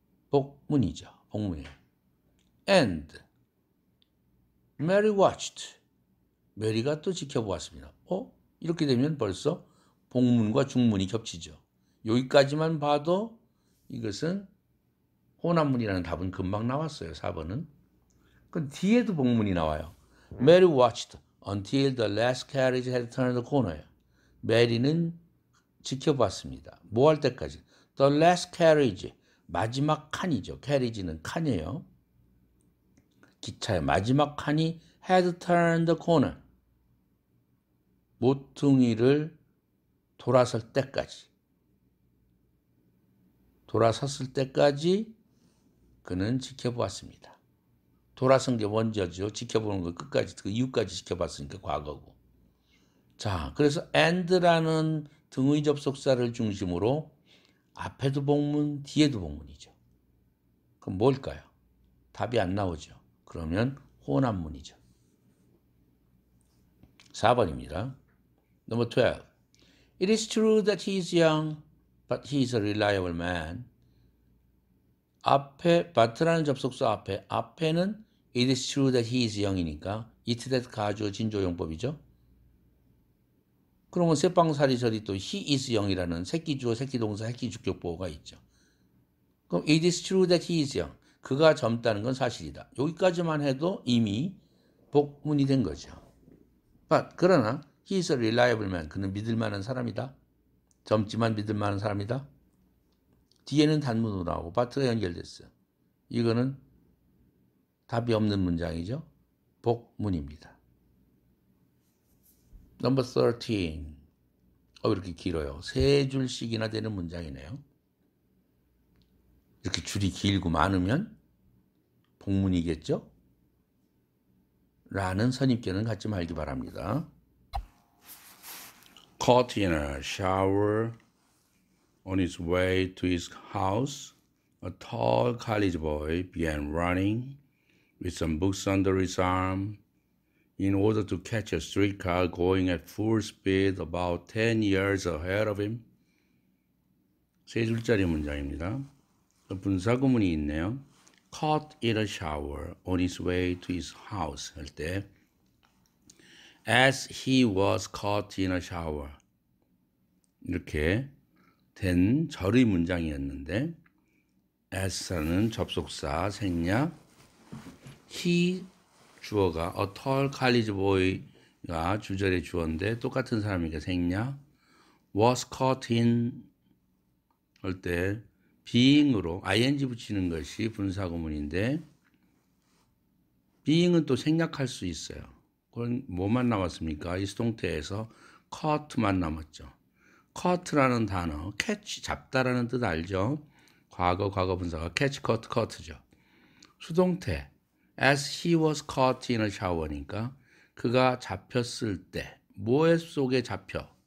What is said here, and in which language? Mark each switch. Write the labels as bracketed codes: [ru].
[ko] 복문이죠. 복문이에요. [en] And Mary watched. [ko] 메리가 또 지켜보았습니다. 이렇게 되면 벌써 복문과 중문이 겹치죠. 여기까지만 봐도 이것은 호남문이라는 답은 금방 나왔어요. 4번은. 그럼 뒤에도 복문이 나와요. [en] Mary watched until the last carriage had turned the corner. [ko] 메리는 지켜봤습니다. 뭐 할 때까지? [en] The last carriage. [ko] 마지막 칸이죠. carriage는 칸이에요. 기차의 마지막 칸이 [en] had turned the corner. [ko] 모퉁이를 돌아섰을 때까지 그는 지켜보았습니다. 돌아선 게 먼저죠. 지켜보는 거 끝까지 그 이유까지 지켜봤으니까 과거고. 자, 그래서 and라는 등의 접속사를 중심으로 앞에도 복문, 뒤에도 복문이죠. 그럼 뭘까요? 답이 안 나오죠. 그러면 혼합문이죠. 4번입니다. Number 12. [en] It is true that he is young, but he is a reliable man. [ko] 앞에 but라는 접속사 앞에는 [en] it is true that he is young [ko] 이니까 it that 가주어 진조용법이죠. 그러면 새빵살이절이 또 he is young이라는 새끼주어, 새끼동사, 새끼주격보호가 있죠. 그럼 [en] it is true that he is young. [ko] 그가 젊다는 건 사실이다. 여기까지만 해도 이미 복문이 된 거죠. [en] But [ko] 그러나 [en] he is a reliable man. [ko] 그는 믿을 만한 사람이다. 젊지만 믿을 만한 사람이다. 뒤에는 단문으로 나오고 but가 연결됐어요. 이거는 답이 없는 문장이죠. 복문입니다. Number 13. 이렇게 길어요. 3줄씩이나 되는 문장이네요. 이렇게 줄이 길고 많으면 복문이겠죠? 라는 선입견은 갖지 말기 바랍니다. [en] Caught in a shower on his way to his house, a tall college boy began running with some books under his arm in order to catch a streetcar going at full speed about 10 years ahead of him. [ko] 3줄짜리 문장입니다. 분사구문이 있네요. [en] Caught in a shower on his way to his house [ko] 할 때 [en] as he was caught in a shower [ko] 이렇게 된 절의 문장이었는데 as라는 접속사 생략 he 주어가 a tall college boy가 주절의 주어인데 똑같은 사람이니까 생략 [en] was caught in [ko] 할 때 being으로 ing 붙이는 것이 분사구문인데 being은 또 생략할 수 있어요. 그건 뭐만 남았습니까? 이 수동태에서 caught만 남았죠. caught라는 단어, catch, 잡다라는 뜻 알죠? 과거 분사가 catch, caught죠. 수동태, [en] as he was caught in a shower [ko] 니까 그가 잡혔을 때, 뭐의 속에 잡혀?